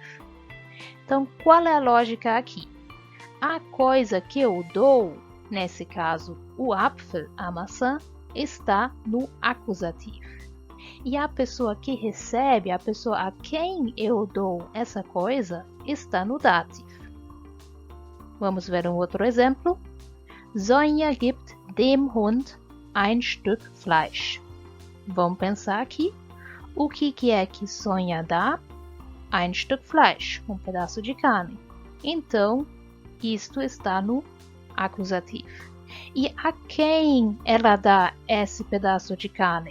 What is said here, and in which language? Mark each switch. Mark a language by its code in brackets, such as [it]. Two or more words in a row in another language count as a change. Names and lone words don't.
[pt] Então, qual é a lógica aqui? A coisa que eu dou, nesse caso o Apfel, a maçã, está no acusativo. E a pessoa que recebe, a pessoa a quem eu dou essa coisa, está no dativo. Vamos ver um outro exemplo. [de] Sonja gibt dem Hund ein Stück Fleisch. [pt] Vamos pensar aqui. O que é que Sonja dá? [de] Ein Stück Fleisch, [pt] um pedaço de carne. Então, isto está no acusativo. E a quem ela dá esse pedaço de carne?